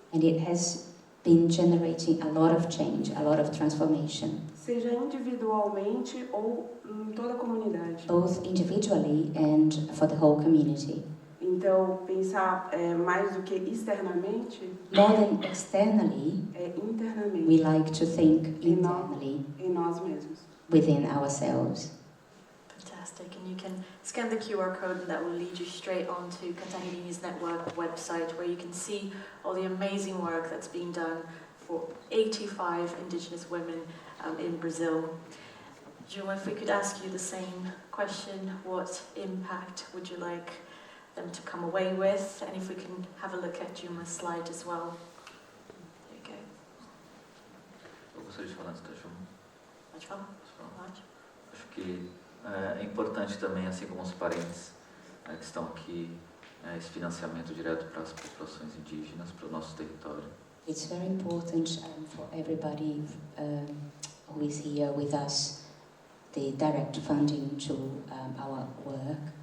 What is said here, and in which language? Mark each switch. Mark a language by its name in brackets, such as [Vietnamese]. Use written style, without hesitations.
[English] And it has been generating a lot of change, a lot of transformation. [Portuguese] Seja individualmente ou em toda a comunidade. [English] Both individually and for the whole community. [Portuguese] Então, pensar mais do que externamente. [English] More than externally. [Portuguese] Internamente. [English] We like to think internally. [Portuguese] Em nós mesmos. [English] Within ourselves. Fantastic, and you can scan the QR code and that will lead you straight onto Katahidini's network website where you can see all the amazing work that's being done for 85 indigenous women in Brazil. Juma, if we could ask you the same question, what impact would you like them to come away with? And if we can have a look at Juma's slide as well. There you go. [Portuguese] Eu gostaria de falar antes da Juma. Pode falar? Pode. Acho que é importante também, assim como os parentes que estão aqui, esse financiamento direto para as populações indígenas, para o nosso território. [English] It's very important for everybody who is here with us, the direct funding to our work.